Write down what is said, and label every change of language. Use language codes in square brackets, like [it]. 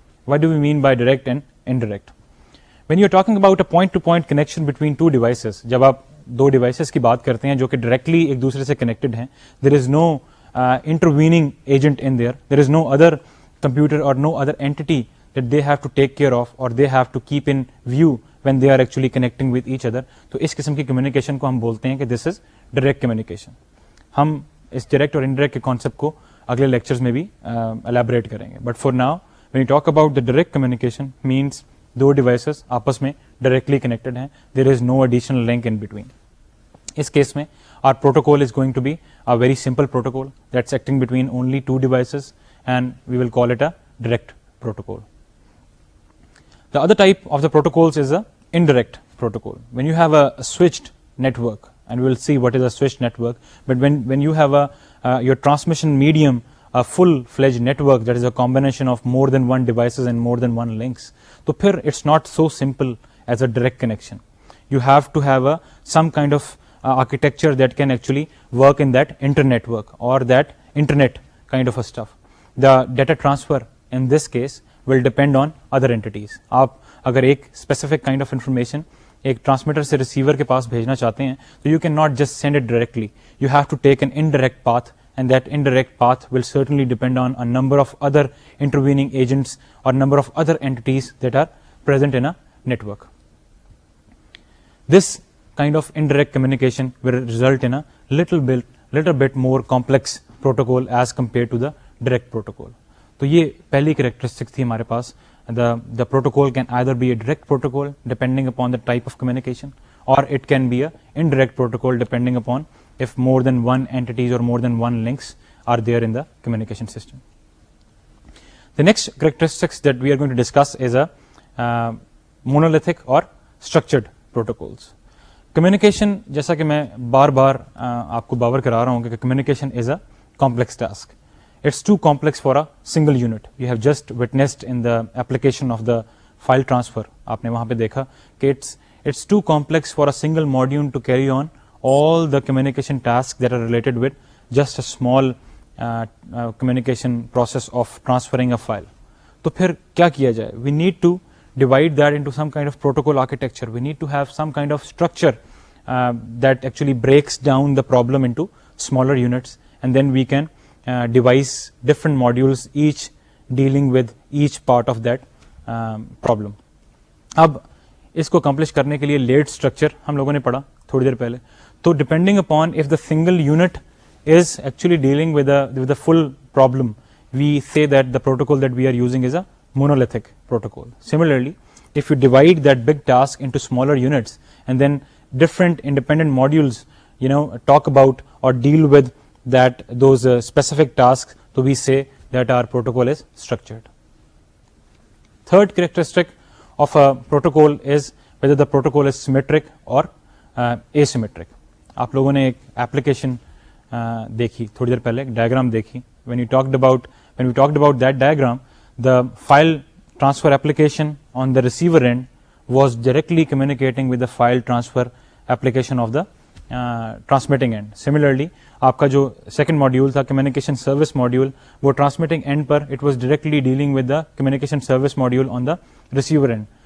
[en] What do we mean by direct and indirect? When you're talking about a point-to-point connection between 2 devices, [ur] جب آپ 2 devices کی بات کرتے ہیں جو کہ directly ایک دوسرے سے connected ہیں, [en] there is no intervening agent in there. There is no other computer or no other entity that they have to take care of or they have to keep in view when they are actually connecting with each other. [ur] تو اس قسم کی communication کو ہم بولتے ہیں کہ [en] this is direct communication. [ur] ہم اس direct اور انڈائریکٹ کے کانسیپٹ کو اگلے لیکچرز میں بھی الیبوریٹ کریں گے. [en] but for now when you talk about the direct communication means 2 devices [ur] آپس میں directly connected ہیں. [en] There is no additional link in between. [ur] اس case میں [en] our protocol is going to be a very simple protocol that's acting between only two devices, and we will call it a direct protocol. The other type of the protocols is a indirect protocol. When you have a switched network, and we will see what is a switched network, but when you have your transmission medium, a full-fledged network that is a combination of more than one devices and more than one links, so phir it's not so simple as a direct connection. You have to have some kind of architecture that can actually work in that internetwork or that internet kind of a stuff. The data transfer in this case will depend on other entities. [ur] آپ اگر ایک [en] specific kind of information [ur] ایک transmitter سے receiver کے پاس بھیجنا چاہتے ہیں تو [en] you cannot just send it directly. You have to take an indirect path, and that indirect path will certainly depend on a number of other intervening agents or number of other entities that are present in a network. This kind of indirect communication will result in a little bit more complex protocol as compared to the direct protocol. [ur] تو یہ پہلی characteristic تھی ہمارے پاس. [en] The protocol can either be a direct protocol depending upon the type of communication, or it can be a indirect protocol depending upon if more than one entities or more than one links are there in the communication system. The next characteristics that we are going to discuss is a monolithic or structured protocols. [ur] Communication جیسا کہ میں بار بار آپ کو باور کرا رہا ہوں کہ [en] Communication is a complex task. It's too complex for a single unit. You have just witnessed in the application of the file transfer. [ur] آپ نے وہاں پہ دیکھا کہ [en] It's too complex for a single module to carry on all the communication tasks that are related with just a small communication process of transferring a file. [ur] تو پھر کیا کیا جائے؟ [en] We need to divide that into some kind of protocol architecture. We need to have some kind of structure that actually breaks down the problem into smaller units, and then we can devise different modules, each dealing with each part of that problem. [ur] اب اس کو accomplish کرنے کے لیے lead structure ہم لوگوں نے پڑھا تھوڑی دیر پہلے. [en] تو depending upon of the single unit is actually dealing with the full problem, we say that the protocol that we are using is a monolithic protocol. Similarly, if you divide that big task into smaller units and then different independent modules, talk about or deal with those specific tasks, so we say that our protocol is structured. Third characteristic of a protocol is whether the protocol is symmetric or asymmetric. [ur] آپ لوگوں نے ایک application دیکھی تھوڑی دیر پہلے, ایک diagram دیکھی. [en] when we talked about that diagram, the file transfer application on the receiver end was directly communicating with the file transfer application of the transmitting end. [ur] Similarly, آپ کا جو سیکنڈ ماڈیول تھا communication service module, وہ transmitting end per [en] It was directly dealing with the communication service module on the receiver end.